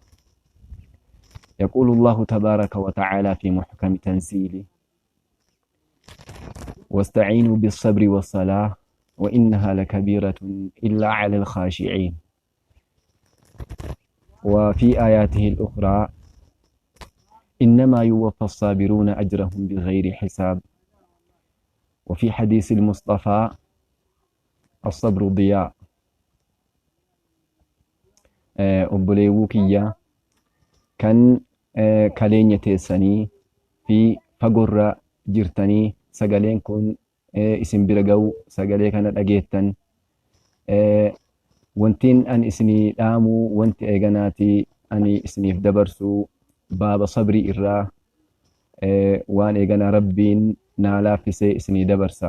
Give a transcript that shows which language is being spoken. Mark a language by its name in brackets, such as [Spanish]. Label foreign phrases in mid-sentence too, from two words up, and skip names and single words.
[Arabic] يقول الله تبارك وتعالى في محكم تنزيله: واستعينوا بالصبر والصلاة وإنها لكبيرة إلا على الخاشعين. وفي آياته الأخرى: إنما يوفى الصابرون أجرهم بغير حساب. وفي حديث المصطفى: الصبر ضياء. [Oromo] obboleewwuu kiyya kan kaleenya teessanii fi fagorra jirtanii sagaleen kun isin bira ga'u sagalee kana dhageettan, wantiin an isinii dhaamu wanti eeganaati ani isiniif dabarsu baaba sabrii irraa waan eeganaa rabbiin naa laaffisee isinii dabarsa.